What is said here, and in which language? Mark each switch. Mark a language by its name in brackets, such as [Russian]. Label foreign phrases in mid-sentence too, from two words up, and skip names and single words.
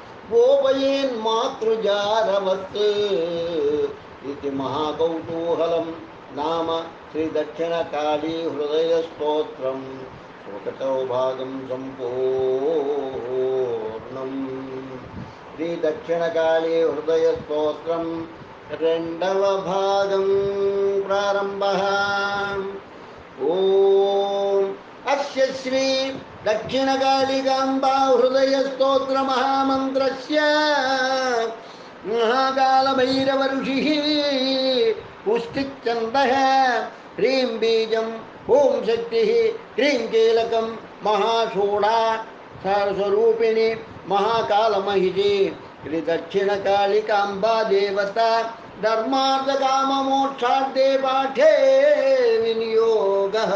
[Sanskrit] गोपयेन्मातृजारवत् इति महाकौतूहलं नाम श्रीदक्षिणकाली हृदयस्तोत्रं स्वकटौ भागं सम्पूर्णम् శ్రీ దక్షిణకాళీ హృదయ స్తోత్రం [Telugu] రెండవ భాగం [Sanskrit] ప్రారంభః. ఓం అస్య శ్రీ దక్షిణకాళికాంబా హృదయ స్తోత్ర మహామంత్రస్య మహాకాళభైరవ ఋషిః పుష్టిఛందః హ్రీం బీజం ఓం శక్తి హ్రీం కీలకం మహాషూడా స్వరూపిణి మహాకాళమహిషి శ్రీ దక్షిణకాళికాంబా దేవత ధర్మార్థకామమోక్షార్థే పాఠే వినియోగః.